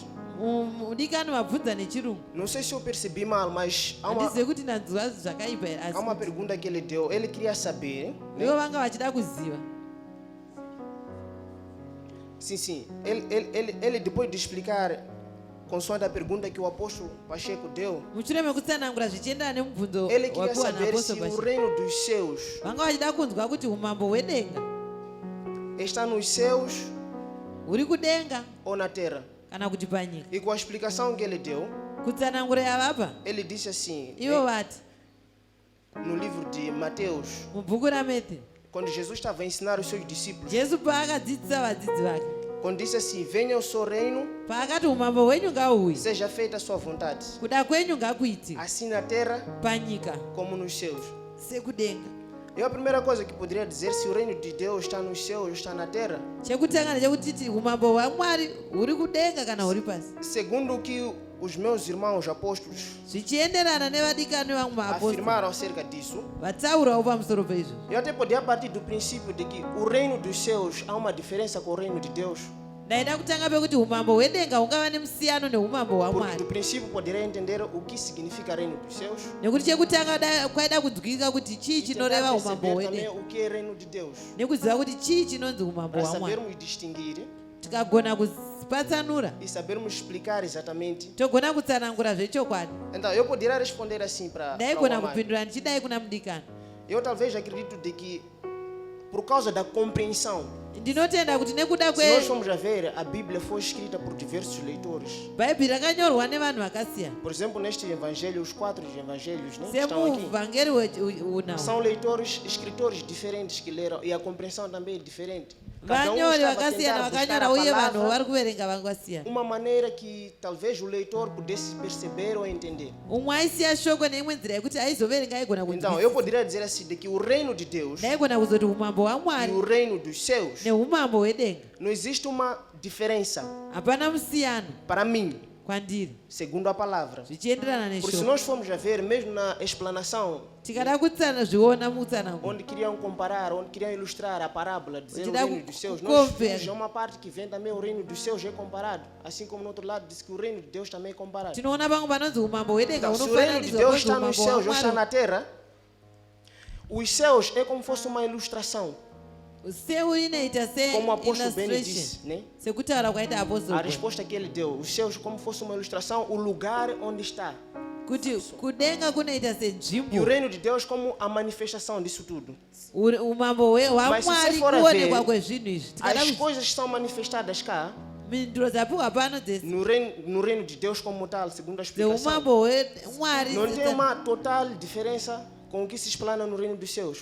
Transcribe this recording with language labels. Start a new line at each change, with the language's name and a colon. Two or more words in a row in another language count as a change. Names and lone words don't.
Shona: mudikani wabvunza nechirungu.
Portuguese: não sei se eu percebi mal, mas há
Shona: Handizive kuti nanzwa zvakaipa here
Portuguese: há uma
Shona: asi
Portuguese: pergunta que ele deu. Ele queria saber, né?
Shona: ivo vanga vachida kuziva.
Portuguese: Sim. Ele depois de explicar, consoante a pergunta que o apóstolo Pacheco deu,
Shona: Mushure mekutsanangura zvichienderana nemubvunzo
Portuguese: ele queria
Shona: wapiwa
Portuguese: saber se
Shona: naapostoli
Portuguese: o Pacheco. reino dos céus
Shona: Vanga vachida kunzwa kuti umambo hwedenga
Portuguese: está nos céus
Shona: huri kudenga
Portuguese: ou na terra.
Shona: kana kuti panyika.
Portuguese: E com a explicação que ele deu,
Shona: Kutsanangura yavapa
Portuguese: ele disse assim,
Shona: ivo vati
Portuguese: no livro de Mateus,
Shona: mubhuku raMathewu,
Portuguese: quando Jesus estava a ensinar os seus discípulos,
Shona: Jesu paakadzidzisa vadzidzi vake
Portuguese: quando disse assim, venha o seu reino,
Shona: paakati umambo hwenyu ngauuye,
Portuguese: seja feita a sua vontade,
Shona: kuda kwenyu ngakuitike
Portuguese: assim na terra
Shona: panyika
Portuguese: como nos céus.
Shona: sekudenga.
Portuguese: E a primeira coisa que poderia dizer, se o reino de Deus está nos céus, está na terra,
Shona: Chekutanga ndechekutiti umambo hwaMwari huri kudenga kana huri pasi,
Portuguese: segundo o que os meus irmãos apóstolos
Shona: zvichienderana nevadikani vangu maapostoli
Portuguese: afirmaram acerca disso,
Shona: vatsaurawo pamusoro peizvo.
Portuguese: eu até podia partir do princípio de que o reino dos céus há uma diferença com o reino de Deus,
Shona: Ndaida kutanga pekuti umambo hwedenga hungava nemusiyano neumambo
Portuguese: porque
Shona: hwaMwari,
Portuguese: do princípio poderia entender o que significa reino dos céus,
Shona: nekuti chekutanga kwaida kunzwika kuti chii
Portuguese: e tentar
Shona: chinoreva umambo
Portuguese: perceber também
Shona: hwedenga,
Portuguese: o que é reino de Deus,
Shona: nekuziva kuti chii chinonzi umambo
Portuguese: para
Shona: hwaMwari.
Portuguese: sabermos distinguir
Shona: Tikagona kupatsanura
Portuguese: e sabermos explicar exatamente.
Shona: togona kutsanangura zvechokwadi.
Portuguese: Então, eu poderia responder assim para o
Shona: Ndaigona
Portuguese: amado.
Shona: kupindura ndichidai kuna mudikani.
Portuguese: Eu talvez acredito de que, por causa da compreensão,
Shona: Ndinotenda kuti nekuda
Portuguese: se nós formos a ver, a Bíblia foi escrita por diversos leitores.
Shona: bhaibheri rakanyorwa nevanhu vakasiyana.
Portuguese: Por exemplo, neste evangelho, os 4 evangelhos, né, que estão aqui,
Shona: Semuvhangeri unawo
Portuguese: são leitores, escritores diferentes que leram e a compreensão também é diferente. Cada
Shona: vanyori
Portuguese: estava a
Shona: vakasiyana
Portuguese: tentar buscar
Shona: vakanyora
Portuguese: a
Shona: uye vanhu
Portuguese: palavra,
Shona: vari kuverenga vangosiyana.
Portuguese: uma maneira que talvez o leitor pudesse perceber ou entender.
Shona: Umwe aisiya shoko neimwe nzira yekuti aizoverenga aigona
Portuguese: Então, eu poderia dizer assim, de que o reino de Deus
Shona: ndaigona kuzoti umambo
Portuguese: e
Shona: hwaMwari
Portuguese: o reino dos céus,
Shona: neumambo hwedenga
Portuguese: não existe uma diferença
Shona: hapana musiyano
Portuguese: para mim,
Shona: kwandiri
Portuguese: segundo a palavra.
Shona: zvichienderana
Portuguese: Porque se
Shona: neshoko.
Portuguese: nós formos a ver, mesmo na explanação,
Shona: Tikada zviona mutsananguko
Portuguese: onde queriam comparar, onde queriam ilustrar a parábola, dizer o Tirar reino o- dos céus, o nós compare. vimos uma parte que vem também o reino dos céus é comparado. Assim como no outro lado diz que o reino de Deus também é comparado.
Shona: tinoona vamwe vanonzi umambo hwedenga
Portuguese: Então, se o reino de
Shona: unofananidzwa
Portuguese: Deus
Shona: konzi
Portuguese: está nos
Shona: umambo
Portuguese: céus ou está
Shona: hwaMwari.
Portuguese: na terra, os céus é como se fosse uma ilustração,
Shona: Seu inoita
Portuguese: como o apóstolo Beni se-illustration disse, né?
Shona: sekutaura kwaita
Portuguese: A
Shona: apostoli
Portuguese: resposta que ele deu, os céus como se fosse uma ilustração, o lugar onde está.
Shona: kuti kudenga kunoita
Portuguese: E o
Shona: senzvimbo
Portuguese: reino de Deus como a manifestação disso tudo.
Shona: umambo
Portuguese: Mas se
Shona: hwaMwari
Portuguese: você for a
Shona: kuonekwa
Portuguese: ver,
Shona: kwezvinhu izvi. Tikada
Portuguese: as
Shona: kuti
Portuguese: coisas são manifestadas cá,
Shona: mhinduro dzapiwa pano dzese
Portuguese: no reino de Deus como tal, segundo a explicação.
Shona: dzeumambo hwaMwari
Portuguese: Não tem uma total diferença com o que se explana no reino dos céus.